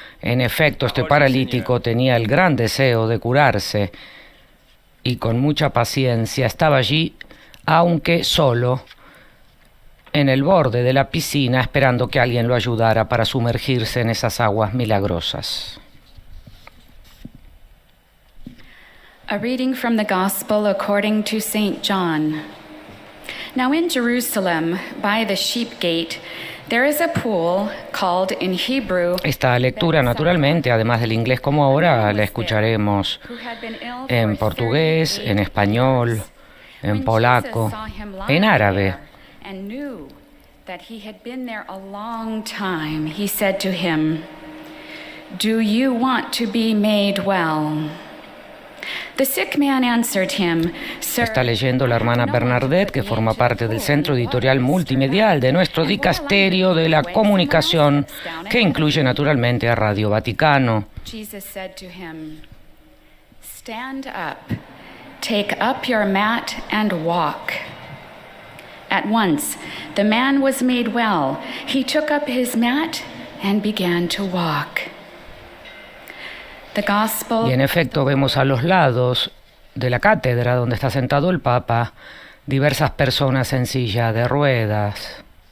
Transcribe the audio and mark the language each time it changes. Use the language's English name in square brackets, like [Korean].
[Spanish] En efecto, este paralítico tenía el gran deseo de curarse y con mucha paciencia estaba allí, aunque solo, en el borde de la piscina, esperando que alguien lo ayudara para sumergirse en esas aguas milagrosas. [English] A reading from the Gospel according to St. John. Now in Jerusalem, by the sheep gate, there is a pool called in Hebrew. [Spanish] Esta lectura, naturalmente, además del inglés como ahora, la escucharemos en portugués, en español, en polaco, en árabe. [English] And knew that he had been there a long time. He said to him, "Do you want to be made well?" The sick man answered him, "Sir." [Spanish] Está leyendo la hermana Bernadette, que forma parte del Centro Editorial Multimedial de nuestro dicasterio de la comunicación, que incluye naturalmente a Radio Vaticano. [English] Jesus said to him, "Stand up, take up your mat and walk." At once the man was made well. He took up his mat and began to walk. [Spanish] Y en efecto vemos a los lados de la cátedra donde está sentado el Papa diversas personas en silla de ruedas.